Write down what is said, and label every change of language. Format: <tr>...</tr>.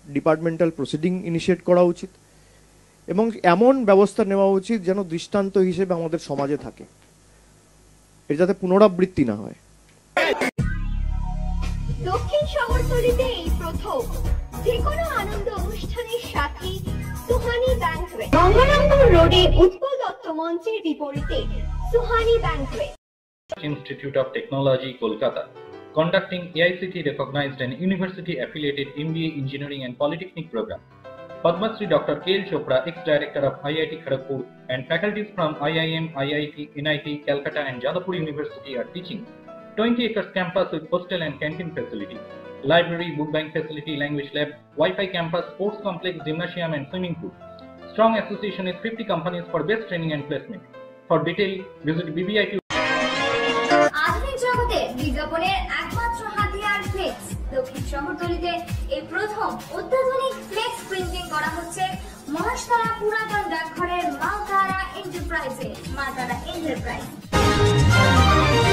<bn>Departmental proceeding initiate করা উচিত এবং এমন ব্যবস্থা নেওয়া উচিত যেন দৃষ্টান্ত হিসেবে আমাদের সমাজে থাকে, এর যাতে পুনরাবৃত্তি না হয়। দক্ষিণ শহরতলিতে এই প্রথম যেকোনো আনন্দ অনুষ্ঠানের সাথে সুহানি ব্যাংকুয়েট, গঙ্গারামপুর রোডে উৎপল দত্ত মঞ্চের বিপরীতে Suhani banquet.</bn> <en>Institute of Technology, Kolkata, conducting AICTE recognized and university affiliated MBA Engineering and Polytechnic program. Padma Shri Dr. K.L. Chopra, ex-director of IIT Kharagpur, and faculties from IIM, IIT, NIT, Calcutta and Jadavpur University are teaching. 20 acres campus with hostel and canteen facility, library, book bank facility, language lab, Wi-Fi campus, sports complex, gymnasium and swimming pool. Strong association with 50 companies for best training and placement. For detail, visit BBIT.</en> <bn>আধুনিক জগতে বিজ্ঞাপনের একমাত্র হাতিয়ার flakes. দক্ষিণ শহরতলিতে এই প্রথম অত্যাধুনিক flakes printing করা হচ্ছে মহাশতলা পুরাতন ডাকঘরের মা তারা এন্টারপ্রাইজে।</bn>